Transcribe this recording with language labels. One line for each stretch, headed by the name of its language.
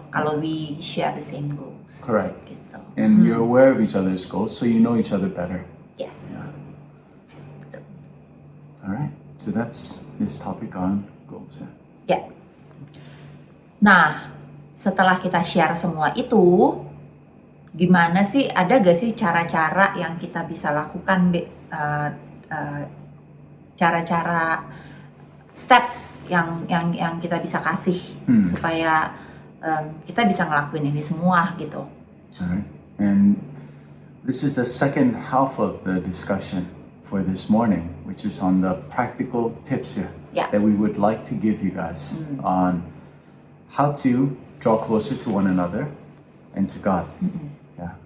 English: Kalau we share the same goals. Correct.
Indonesian: Gitu.
English: And you're aware of each other's goals, so you know each other better. Yes. All right. So that's this topic on goals. Yeah.
Indonesian: Ya. Nah, setelah kita share semua itu, gimana sih, ada gak sih cara-cara yang kita bisa lakukan, cara-cara steps yang kita bisa kasih supaya kita bisa ngelakuin ini semua gitu.
English: All right. And this is the second half of the discussion for this morning, which is on the practical tips here Yeah. that we would like to give you guys on how to draw closer to one another and to God. Yeah.